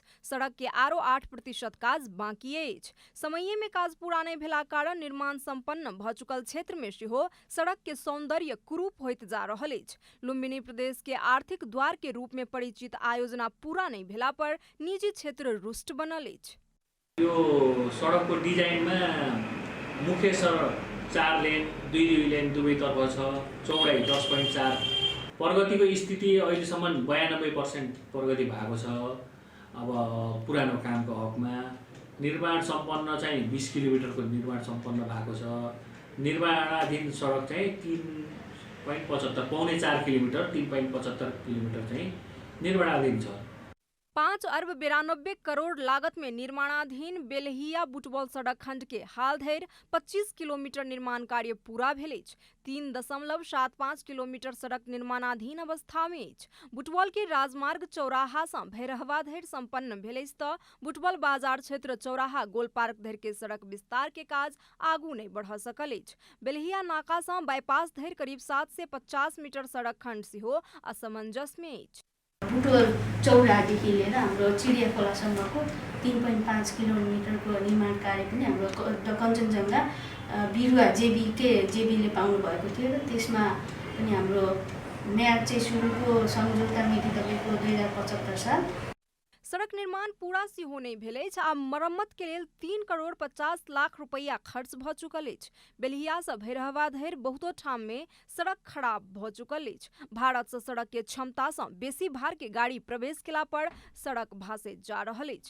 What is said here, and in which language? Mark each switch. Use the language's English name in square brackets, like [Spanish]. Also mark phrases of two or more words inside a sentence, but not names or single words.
[Maithili] सड़क के आरो 8% काज बाकी अछि। समये में काज पूरा नहीं भेला कारण निर्माण संपन्न भ चुकल क्षेत्र में सेहो सड़क के सौंदर्य कुरूप होइत जा रहल अछि। लुम्बिनी प्रदेश के आर्थिक द्वार के रूप में परिचित आयोजना पूरा नहीं भेला पर निजी क्षेत्र रुष्ट बनल अछि। [Nepali] यो सड़क को डिजाइन में मुख्य सड़क 4 लेन 2 लेन दुवैतर्फ छ, चौडाइ 10.4। प्रगति को स्थिति अहिलेसम्म 92% प्रगति भएको छ। अब पुरानो काम को हक में निर्माण संपन्न चाहिँ 20 किलोमिटर को निर्माण संपन्न भएको छ। निर्माणाधीन सड़क चाहिँ 3.75 पौने 4 किलोमिटर 3.75 किलोमिटर चाहिँ निर्माणाधीन छ। [Maithili] 5 अर्ब 92 करोड़ लागत में निर्माणाधीन बेलहिया बुटवल सड़क खंड के हाल धरि 25 किलोमीटर निर्माण कार्य पूरा भेल अछि। 3.75 किलोमीटर सड़क निर्माणाधीन अवस्था में अछि। बुटवल के राजमार्ग चौराहा सँ भैरहवा धरि संपन्न भेल अछि तऽ बुटवल बाजार क्षेत्र चौराहा गोल पार्क धरि के सड़क विस्तार के काज आगू नहीं बढ़ सकल अछि। बेलहिया नाका सँ बाईपास धरि करीब 7 से 50 मीटर सड़क खंड सेहो असमंजस में अछि। [Nepali] बुटवल चौरादेखि लिएर हाम्रो चिडियाखोलासम्मको 3.5 किलोमिटरको निर्माण कार्य पनि हाम्रो कञ्चनजङ्घा बिरुवा जेबीले पाउनु भएको थियो र त्यसमा पनि हाम्रो म्याद चाहिँ सुरुको सम्झौता मिति तपाईँको 2075 साल। [Maithili] सड़क निर्माण पूरा सेहो नहि भेल अछि आ मरम्मत के लेल 3 करोड़ 50 लाख रुपैया खर्च भऽ चुकल अछि। बेलहिया सँ भैरहवा धरि बहुतो ठाम में सड़क खराब भऽ चुकल अछि। भारत सँ सड़क के क्षमता सँ बेसी भार के गाड़ी प्रवेश केला पर सड़क भासैत जा रहल अछि।